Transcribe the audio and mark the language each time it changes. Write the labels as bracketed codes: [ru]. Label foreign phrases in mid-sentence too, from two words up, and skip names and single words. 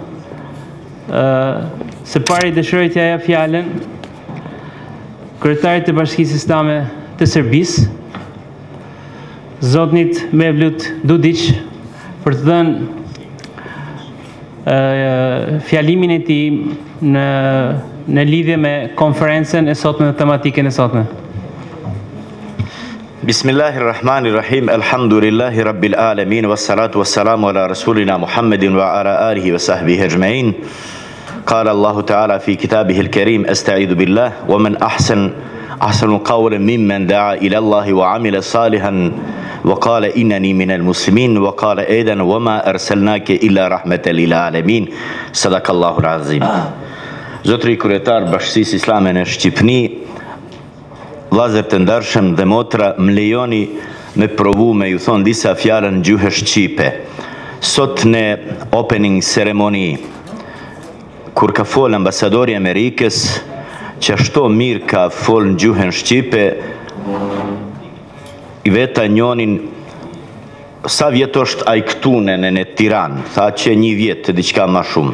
[sq] Së pari dëshiroj t'ja jap fjalën kryetarit të Bashkisë Islame të Serbisë, zotnit Mevlut Dudić, për të dhënë fjalimin e tij në lidhje me konferencën e sotme dhe tematikën e sotme. [ar] بسم الله الرحمن الرحيم. الحمد لله رب العالمين والصلاة والسلام على رسولنا محمد وعلى آله وصحبه أجمعين. قال الله تعالى في كتابه الكريم استعيذ بالله ومن أحسن قولا ممن دعا إلى الله وعمل صالحا وقال إنني من المسلمين وقال أيضا وما أرسلناك إلا رحمة للعالمين صدق الله العظيم. [sq] Zotri kryetar Bashkisë Islame në Shqipëni, vllazër të ndershëm dhe motra, më lejoni me provu me ju thon disa fjalë në gjuhën shqipe. Sot në [en] opening ceremony [sq] kur ka fol ambasadori i Amerikës, që ashtu mirë ka fol në gjuhën shqipe, i veta njonin sa vjet është ai këtu në Tiranë, tha që 1 vjet të diçka më shumë.